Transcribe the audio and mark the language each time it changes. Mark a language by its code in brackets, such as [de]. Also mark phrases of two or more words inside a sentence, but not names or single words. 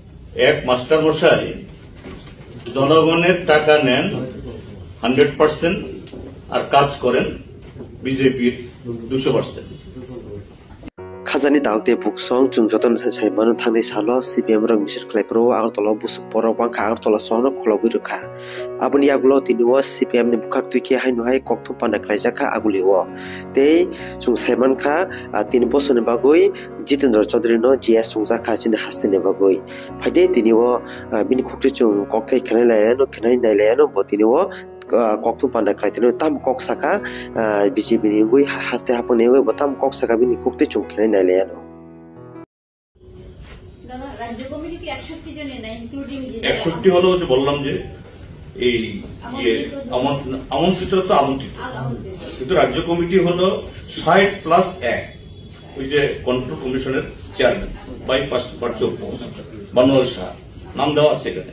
[bn] এক মাস্টার মশাই জনগণের টাকা নেন 100% আর কাজ করেন বিজেপির 200%। [trp] খাজানি দাউতে বুকসং chung joton saimano thangni salo CPM rok misir khlaipro agartala busuk porok bangkha agartala sohno khulobui rokha aboni agulo tiniwo CPM ni bukhak tuike haino hai kokthum panda khlaijaka aguliwo tei chung saimankha 3 bosor ni bagui Jitendra Chaudhary no GS sungjaka chini hastini bagui phaide tiniwo bini khukti chung kokthai khnai laino khnai nai laino bo tiniwo kokthum panda khlaitino tam kok saka BJP ni bui haste hapone we botam kok saka bini kokte chung khnai nai laino [bn] দাদা রাজ্য কমিটি কি 61 জনের না ইনক্লুডিং 61 হলো যে বললাম যে এই আমন্ত্রিত তো আমন্ত্রিত, কিন্তু রাজ্য কমিটি হলো 60+1 ওই যে কন্ট্রোল কমিশনের চেয়ারম্যান 22 বানোয়াল শাহ নাম দেওয়া আছে এখানে।